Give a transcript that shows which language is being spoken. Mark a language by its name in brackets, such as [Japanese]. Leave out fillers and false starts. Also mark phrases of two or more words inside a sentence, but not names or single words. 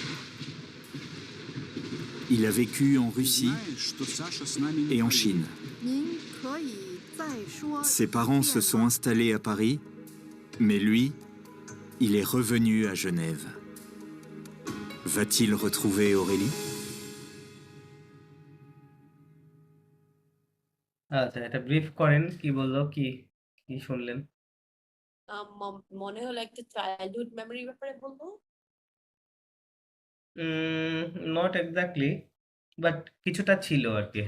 [French] Il a vécu en Russie et en Chine. Ses parents se sont installés à Paris, mais lui, il est revenu à Genève. Va-t-il retrouver Aurélie? [Bangla] আচ্ছা, এটা ব্রিফ করেন কি বললো, কি কি শুনলেন? মনে হলো একটা [English] childhood memory [Bangla] ব্যাপারে বলবো। [English] not exactly, but [Bangla] কিছুটা ছিল আর কি।